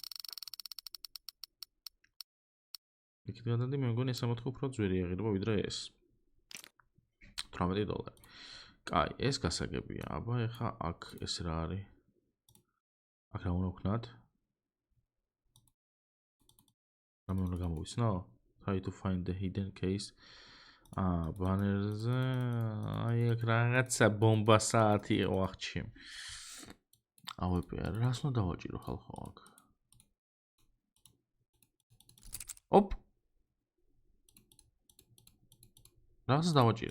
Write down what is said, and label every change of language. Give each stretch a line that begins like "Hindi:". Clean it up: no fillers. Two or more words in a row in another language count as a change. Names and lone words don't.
Georgian: იქით გადადი, მე მგონი ეს ამოთხე უფრო ძვირი აღირება ვიდრე ეს. $18. კაი, ეს გასაგებია. აბა ეხა აქ ეს რა არის? აქ რა უნდა ვქნათ? რამე უნდა გამოვიცნო?
English: Try to find the hidden case.
Georgian: ბანერზე აი აქ რაღაცა ბომბა საათი იყო ახჩი. ავეპე, რას უნდა დავაჭირო ხალხო აქ? ოპ. რას დავაჭირე?